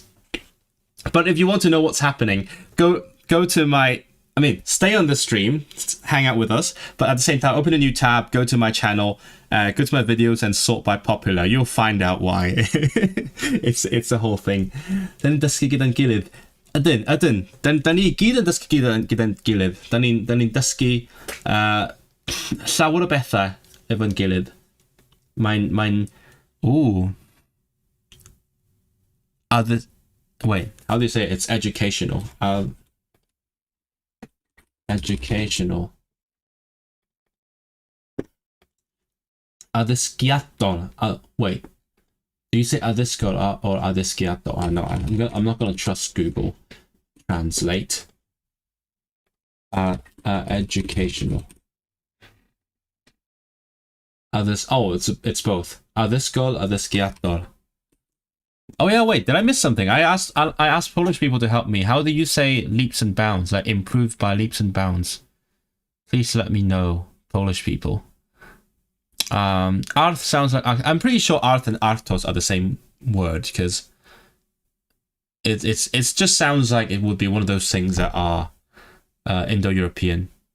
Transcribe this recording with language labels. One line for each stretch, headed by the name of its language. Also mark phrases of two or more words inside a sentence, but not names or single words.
English: But if you want to know what's happening, go to my... I mean, stay on the stream, hang out with us, but at the same time, open a new tab, go to my channel, go to my videos and sort by popular. You'll find out why. It's the whole thing.
Welsh: Then dysgu gyda'n gilydd. Ydyn. Da ni gyd yn dysgu gyda'n gilydd. Da ni'n dysgu llawer o bethau efo'n gilydd. Mae'n...
English: Ooh. Wait, how do you say it? It's educational. Educational.
Welsh: Addysgiadol. Wait.
English: Do you say addysgol or addysgiadol? No, I'm not gonna trust Google Translate. Educational. It's both.
Welsh: Addysgol, addysgiadol.
English: Oh yeah, wait, did I miss something? I asked Polish people to help me. How do you say leaps and bounds? Like improved by leaps and bounds? Please let me know, Polish people. Arth sounds like... I'm pretty sure Arth and Arthos are the same word, because it just sounds like it would be one of those things that are Indo-European.